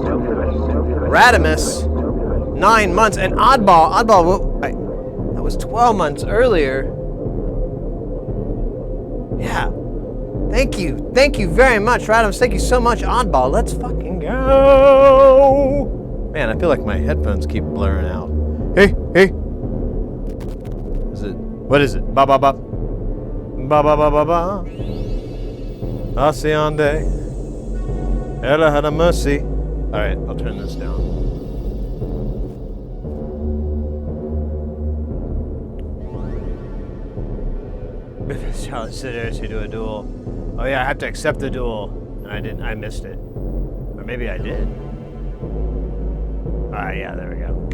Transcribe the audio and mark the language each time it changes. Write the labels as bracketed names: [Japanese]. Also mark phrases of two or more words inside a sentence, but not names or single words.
[English] Radimus, 9 months, and Oddball, that was 12 months earlier. Yeah. Thank you very much, Radimus. Thank you so much, Oddball. Let's fucking go. Man, I feel like my headphones keep blurring out. Hey. What is it? Ba ba ba. Ba ba ba ba ba. Haciende. Ella had a mercy. Alright, I'll turn this down. Challenge sitters who do a duel. Oh yeah, I have to accept the duel. And I missed it. Or maybe I did. Yeah, there we go.